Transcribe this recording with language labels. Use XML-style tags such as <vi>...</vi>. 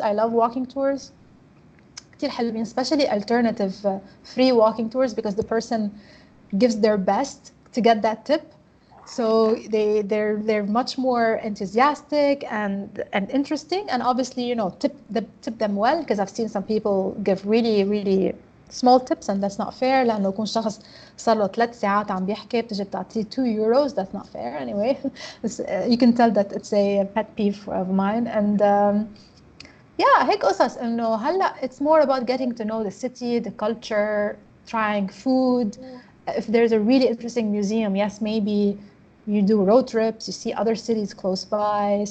<en>I love walking tours.</en> <ar>كتير حلوين,</ar> <en>especially alternative free walking tours, because the person gives their best to get that tip. So they're much more enthusiastic and interesting, and obviously, you know, tip them well, because I've seen some people give really small tips, and that's not fair.</en> <ar>لأنه يكون شخص صار له 3 ساعات عم بيحكي بتجي بتعطيه 2 euros.</ar> <en>That's not fair anyway. You can tell that it's a pet peeve of mine. And yeah,</en> <ar>هيك قصص إنه هلا</ar> <en>it's more about getting to know the city, the culture, trying food. If there's a really interesting museum, yes, maybe you do road trips, you see other cities close by.</en>